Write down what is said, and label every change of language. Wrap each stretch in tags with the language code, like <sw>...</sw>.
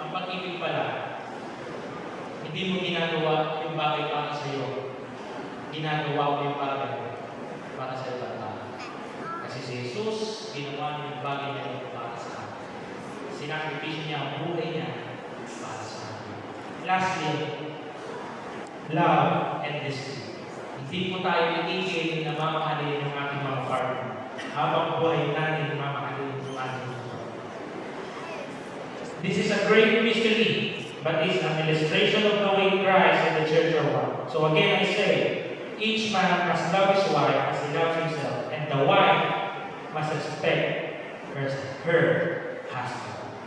<tl>Ang pag-ibig pala, hindi mo ginagawa yung bagay para sa iyo. Ginagawa mo yung bagay para sa ibang tao. Kasi si Jesus, ginawa niya yung bagay na yun para sa atin. Sinakripisyo niya ang buhay niya para sa atin.</tl> <en>Lastly, love and discipline.</en> <tl>Hindi po tayo itigil na mamahalin ng ating mga partner. Habang buhay natin mamahalin ng ating mga partner.</tl> <en>This is a great mystery, but is an illustration of the way Christ and the church are one. So again, I say, each man must love his wife as he loves himself, and the wife must respect her husband.</en>